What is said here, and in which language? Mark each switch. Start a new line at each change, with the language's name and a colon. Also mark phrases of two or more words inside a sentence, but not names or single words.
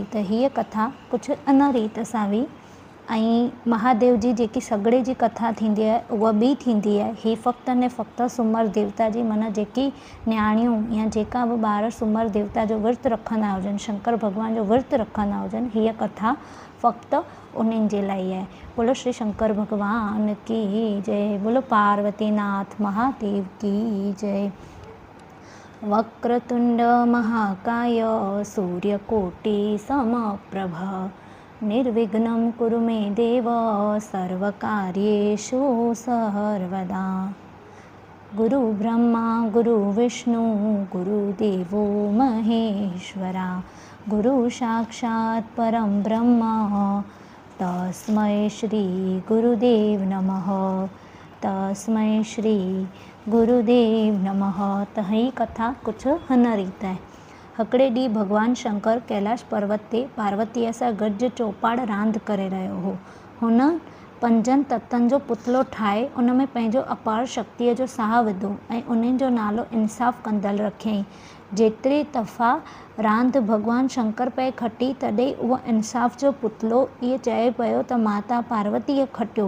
Sindhi: त हीअ कथा कुझु अन रीत सां हुई ऐं महादेव जी जेकी सॻड़े जी कथा थींदी आहे उहा ॿी थींदी आहे। ही फ़क़्ति ने फ़क़्ति सूमर देवता जी माना जेकी न्याणियूं या जेका बि ॿार सूमर देवता जो विर्तु रखंदा हुजनि, शंकर भॻवान जो विर्तु रखंदा हुजनि, हीअ कथा फ़क़्ति उन्हनि जे लाइ आहे।
Hindi: बोलो श्री शंकर भगवान की जय। बोलो पार्वती नाथ महादेव की जय।
Sanskrit: वक्रतुंड महाकाय सूर्यकोटि समप्रभा निर्विघ्नं कुरु मे देव सर्वकार्येषु सर्वदा। गुरु ब्रह्मा गुरु विष्णु गुरुदेवो महेश्वरा गुरु साक्षात् परं ब्रह्म तस्मै श्री गुरुदेव नमः। तस्मै श्री गुरुदेव नमः।
Sindhi: त ही कथा कुझु हिन रीत आहे। हिकिड़े ॾींहुं भॻवानु शंकर कैलाश पर्वत ते पार्वतीअ सां गॾु चौपाड़ रांदि करे रहियो हो। हुन 5 तत्वनि जो पुतलो ठाहे उन में पंहिंजो अपार शक्तिअ जो साहु विधो ऐं उन्हनि जो नालो इंसाफ़ कंदड़ रखियईं। जेतिरी दफ़ा रांदि भॻवानु शंकर पे खटी तॾहिं उहा इंसाफ़ जो पुतलो इहो चए पियो त माता पार्वतीअ खटियो।